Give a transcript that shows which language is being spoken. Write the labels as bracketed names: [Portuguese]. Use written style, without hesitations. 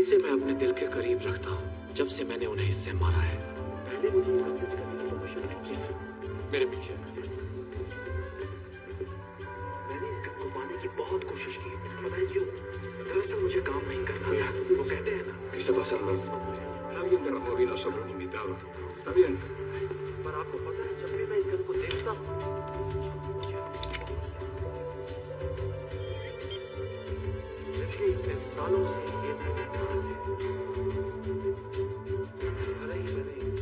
[Hindi] इसे मैं अपने दिल के करीब रखता हूँ जब से मैंने उन्हें इससे मारा है। पहले मुझे मैसेज करने की परमिशन है प्लीज। मेरे पीछे। मैंने इस गन को पाने की बहुत कोशिश की। पता है क्यों? दरअसल मुझे काम नहीं करना था। वो कहते हैं ना, [Spanish] ¿Qué está pasando? Alguien derramó vino sobre un invitado. ¿Está bien? [Hindi] पर आपको पता है जब भी मैं इस गन को देखता हूँ, पिछले इतने सालों से ये मैंने अरे ही मैंने